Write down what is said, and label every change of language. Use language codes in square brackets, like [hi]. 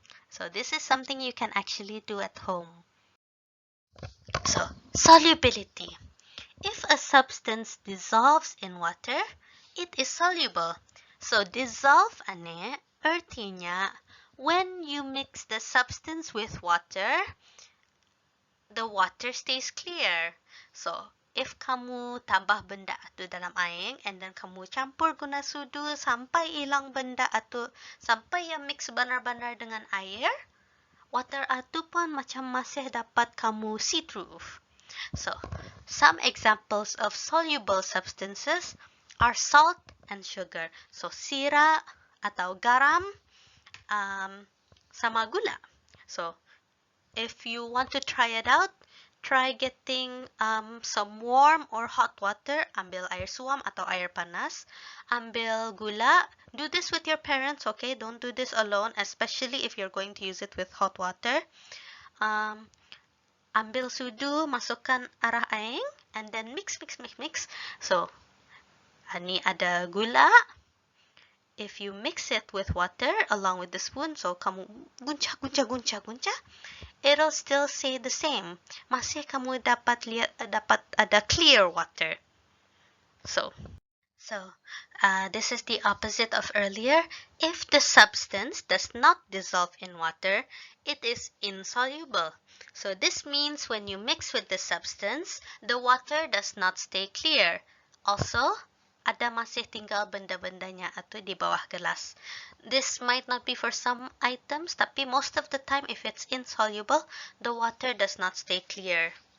[en] So this is something you can actually do at home. So solubility. If a substance dissolves in water, it is soluble. So dissolve [ms] ane artinya [en] when you mix the substance with water, the water stays clear. So if [ms] kamu tambah benda atu dalam air [en] and then [ms] kamu campur guna sudu sampai hilang benda atu, sampai yang mix benar-benar dengan air, water atu pun macam masih dapat kamu [en] see through. So, some examples of soluble substances are salt and sugar. [ms] So, sira atau garam sama gula. [en] So, if you want to try it out, try getting some warm or hot water. [ms] Ambil air suam atau air panas. Ambil gula. [en] Do this with your parents, okay? Don't do this alone, especially if you're going to use it with hot water. [ms] Ambil sudu, masukkan arah aing, [en] and then mix. So, [ms] ni ada gula. [en] If you mix it with water along with the spoon, so [ms] kamu guncah, [en] it'll still say the same. [ms] Masih kamu dapat ada [en] clear water. So this is the opposite of earlier. If the substance does not dissolve in water, it is insoluble. So this means when you mix with the substance, the water does not stay clear. [ms] Also, ada masih tinggal benda-bendanya atau di bawah gelas. [en] This might not be for some items, tapi most of the time if it's insoluble, the water does not stay clear.